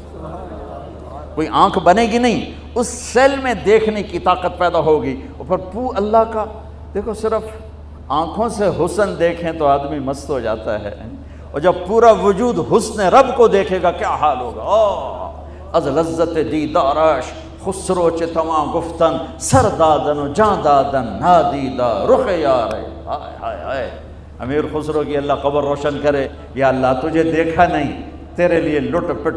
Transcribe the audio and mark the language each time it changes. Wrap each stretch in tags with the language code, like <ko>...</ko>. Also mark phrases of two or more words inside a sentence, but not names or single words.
<ur>کوئی آنکھ بنے گی نہیں، اس سیل میں دیکھنے کی طاقت پیدا ہوگی. اور پھر اللہ کا دیکھو، صرف آنکھوں سے حسن دیکھیں تو آدمی مست ہو جاتا ہے، اور جب پورا وجود حسن رب کو دیکھے گا کیا حال ہوگا.</ur> <fa>از لذت دیدارش خسرو چ تواں گفتن سر دادن و جان دادن نادیدہ رخ یار.</fa> <ur>ہائے ہائے ہائے. امیر خسرو کی اللہ قبر روشن کرے. یا اللہ تجھے دیکھا نہیں، تیرے لیے لٹ پٹ</ur>